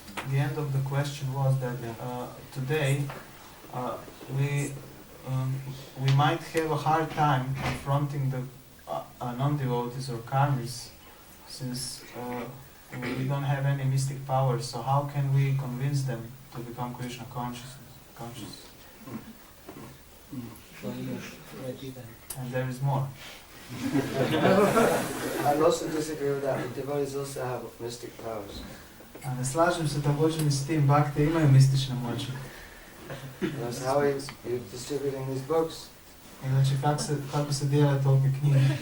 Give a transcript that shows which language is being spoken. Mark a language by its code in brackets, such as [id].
[en] The end of the question was that today we might have a hard time confronting the non-devotees or karmis, since we don't have any mystic powers. So how can we convince them to become Krishna conscious? And there is more. I also disagree with that. The devotees also have mystic powers. [hr] A ne slažem se također ni s tim, bakte imaju mistične moći. [en] That's how you're distributing these books. [hr] Znači, kako se dijele tolike knjige?